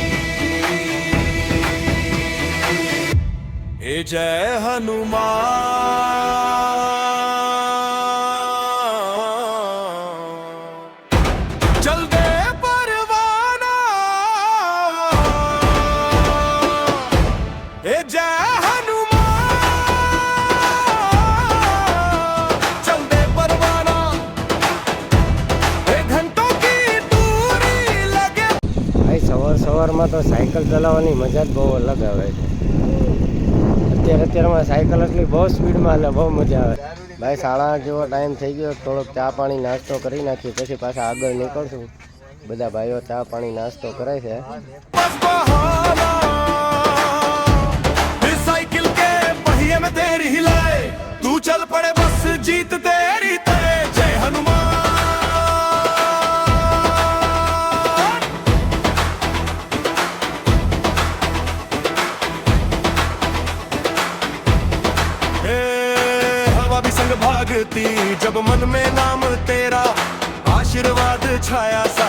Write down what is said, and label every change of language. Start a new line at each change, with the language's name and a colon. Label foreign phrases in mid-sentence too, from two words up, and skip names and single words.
Hindi: हे जय हनुमान, चल दे परवाना, हे जय हनुमान, चल दे परवाना, हे घंटों की दूरी लगे.
Gujarati: ભાઈ સવારમાં તો સાયકલ ચલાવવાની મજા જ બહુ અલગ આવે છે. અત્યારમાં સાયકલ એટલી બહુ સ્પીડમાં એટલે બહુ મજા આવે. ભાઈ 8:30 જેવો ટાઈમ થઈ ગયો. થોડોક ચા પાણી નાસ્તો કરી નાખીએ, પછી પાછા આગળ નીકળશું. બધા ભાઈઓ ચા પાણી નાસ્તો કરે છે.
Hindi: बस बहाना, इस साइकिल के पहिए में तेरी हिलाए, तू चल पड़े बस जीत तेरी तय, जय हनुमान. ए, हवा भी संग भागती, जब मन में नाम तेरा, आशीर्वाद छाया सा,